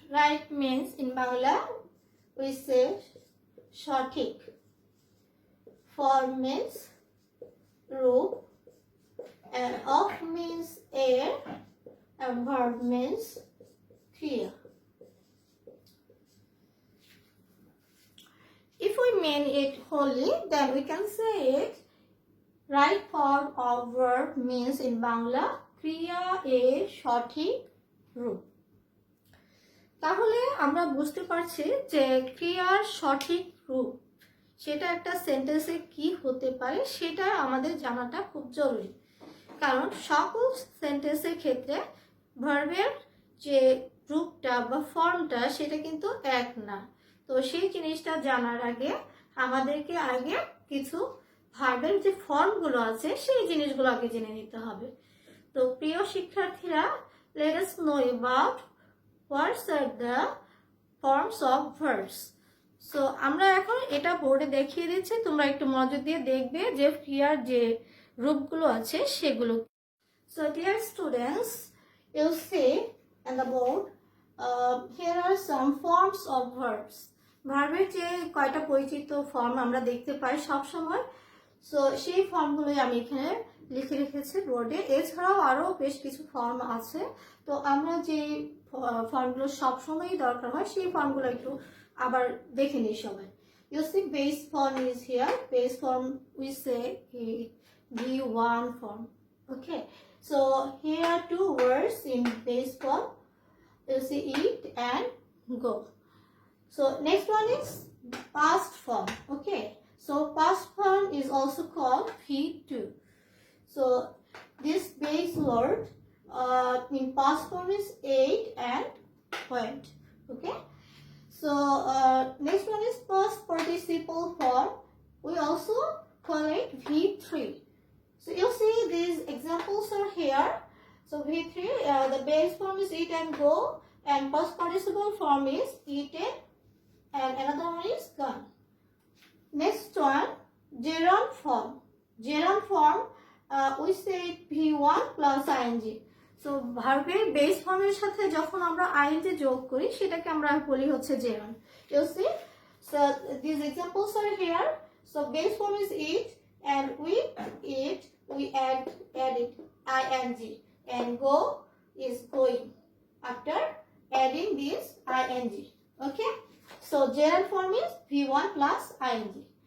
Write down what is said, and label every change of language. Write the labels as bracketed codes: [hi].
[en] Right means in Bangla we say সঠিক, form means রূপ, and of means air, and verb means ক্রিয়া. If we mean it wholly, then we can say it right form of verb means in Bangla [bn] ক্রিয়া এর সঠিক রূপ. তাহলে আমরা বুঝতে পারছি যে ক্রিয়ার সঠিক রূপ সেটা একটা সেন্টেন্সে কি হতে পারে সেটা আমাদের জানাটা খুব জরুরি, কারণ সকল সেন্টেন্সের ক্ষেত্রে ভার্বের যে রূপটা বা ফর্মটা সেটা কিন্তু এক না. তো সেই জিনিসটা জানার আগে আমাদেরকে আগে কিছু ভার্বের যে ফর্মগুলো আছে সেই জিনিসগুলো আগে জেনে নিতে হবে. তো প্রিয় শিক্ষার্থীরা, [en] let us know about what are the forms of verbs. [bn] So আমরা এখন এটা বোর্ডে দেখিয়ে দিচ্ছি, তোমরা একটু মনোযোগ দিয়ে দেখবে যে ক্রিয়ার যে রূপগুলো আছে সেগুলো. [en] So dear students, you see on the board here are some forms of verbs. [bn] ভার্বের যে কয়টা পরিচিত ফর্ম আমরা দেখতে পাই সব সময়, সো সেই ফর্মগুলোই আমি এখানে লিখে রেখেছি বোর্ডে. এছাড়াও আরও বেশ কিছু ফর্ম আছে, তো আমরা যে ফর্মগুলো সবসময়ই দরকার হয় সেই ফর্মগুলো একটু আবার দেখে নিই সবাই. [en] You see base form is here. Base form we say V1 form. Okay, so here are two words in base form. You see eat and go. So next one is past form. Okay, so past form is also called V2. So this base word in past form is ate and went. Okay, so next one is past participle form. We also call it V3. So you see these examples are here. So V3, the base form is eat and go, and past participle form is eaten, and another one is gone. Next one, gerund form. Gerund form, we say V1 plus ing. [bn] So ভার্বের base ফর্মের সাথে যখন আমরা ing যোগ করি সেটাকে আমরা বলি হচ্ছে gerund. [en] You see, so these examples are here. So base form is eat, and with it we add it ing, and go is going after adding this ing. Okay, so gerund form is V1 plus ing.